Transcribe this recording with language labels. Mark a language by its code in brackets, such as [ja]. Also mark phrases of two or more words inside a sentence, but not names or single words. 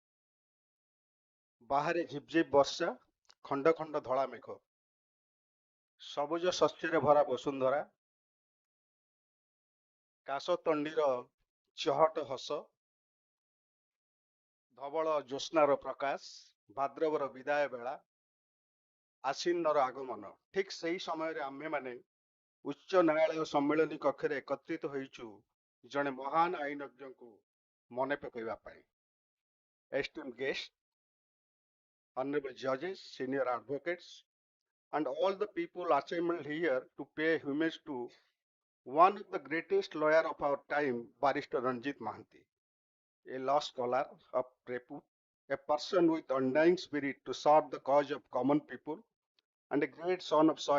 [or] ବାହାରେ ଝିପଝିପ ବର୍ଷା, ଖଣ୍ଡ ଖଣ୍ଡ ଧଳା ମେଘ, ସବୁଜ ଶସ୍ୟରେ ଭରା ବସୁନ୍ଧରା, କାଶତଣ୍ଡିର ଚହଟ ହସ, ଧବଳ ଜ୍ୟୋତ୍ସ୍ନାର ପ୍ରକାଶ, ଭାଦ୍ରବର ବିଦାୟ ବେଳା, ଆଶ୍ୱିନର ଆଗମନ। ଠିକ୍ ସେହି ସମୟରେ ଆମ୍ଭେମାନେ ଉଚ୍ଚ ନ୍ୟାୟାଳୟ ସମ୍ମିଳନୀ କକ୍ଷରେ ଏକତ୍ରିତ ହୋଇଛୁ ଜଣେ ମହାନ ଆଇନଜ୍ଞଙ୍କୁ ମନେ ପକାଇବା ପାଇଁ। [en] Esteemed guests, honorable judges, senior advocates, and all the people assembled here to pay homage to one of the greatest lawyer of our time, Barrister Ranjit Mahanty, a law scholar of repute, a person with undying spirit to serve the cause of common people, and a great son of soil.